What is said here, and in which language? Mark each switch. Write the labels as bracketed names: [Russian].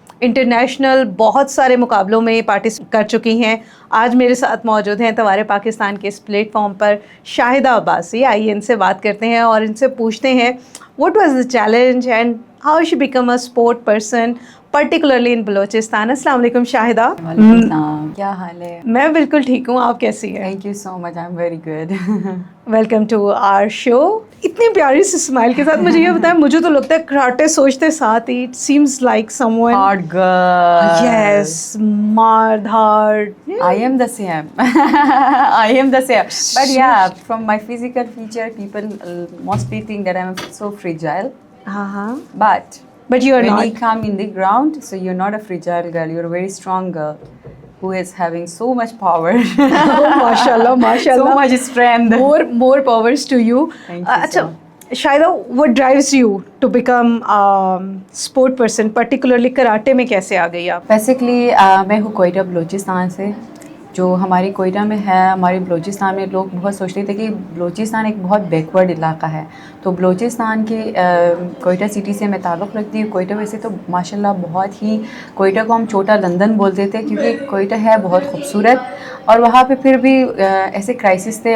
[Urdu] International بہت سارے مقابلوں میں پارٹیسپیٹ کر چکی ہیں. آج میرے ساتھ موجود ہیں توارے پاکستان کے اس پلیٹ فارم پر شاہدہ عباسی. آئیے ان سے بات کرتے ہیں اور ان سے پوچھتے ہیں [English] what was the challenge and how she become a sport person particularly in Balochistan. [Urdu] السلام علیکم شاہدہ. کیا حال ہے؟ میں بالکل ٹھیک ہوں, آپ کیسی ہیں؟ [English] Thank you so much, I am very good. Welcome to our show. [Urdu] اتنی پیاری سی اسمائل کے ساتھ مجھے یہ بتائیں, مجھے تو لگتا ہے کراٹے سوچتے ساتھ ہی [English] It seems like someone hard girl. [Urdu] یس, مار دھاڑ. [English] I am the same. I am the same. But yeah, from my physical feature, people mostly think that I'm so fragile. But you are when not. you come in the ground, so you're not a fragile girl. You're a very strong girl who is having so much power. Oh, mashallah, mashallah. So much strength. More powers to you. Thank you. Achha, Shahida, what drives you to become a sport person, particularly karate [Urdu] میں کیسے آ گئی آپ؟ Basically, میں ہوں کوئٹہ بلوچستان سے. جو ہماری کوئٹہ میں ہے, ہمارے بلوچستان میں لوگ بہت سوچتے تھے کہ بلوچستان ایک بہت بیکورڈ علاقہ ہے. تو بلوچستان کے کوئٹہ سٹی سے میں تعلق رکھتی ہوں. کوئٹہ ویسے تو ماشاءاللہ بہت ہی, کوئٹہ کو ہم چھوٹا لندن بولتے تھے کیونکہ کوئٹہ ہے بہت خوبصورت, اور وہاں پہ پھر بھی ایسے کرائسس تھے.